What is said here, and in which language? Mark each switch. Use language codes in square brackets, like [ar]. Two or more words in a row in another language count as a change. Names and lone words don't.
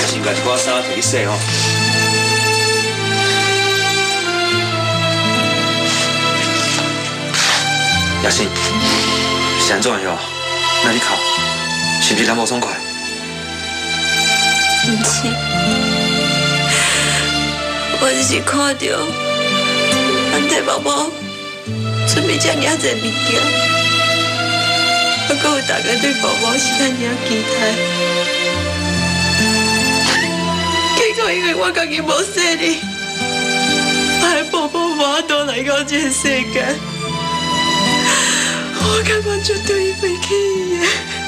[nan] 买一寡衫摕去洗吼。亚欣，是安怎样？哪里哭？是不是咱无爽快？唔是，我只是看到咱替宝宝准备遮尔侪物件，还阁有大家对宝宝是遐尔期待，结果因为我家己无细力，害宝宝无法度来到这个世界，我根本就对伊袂起伊的。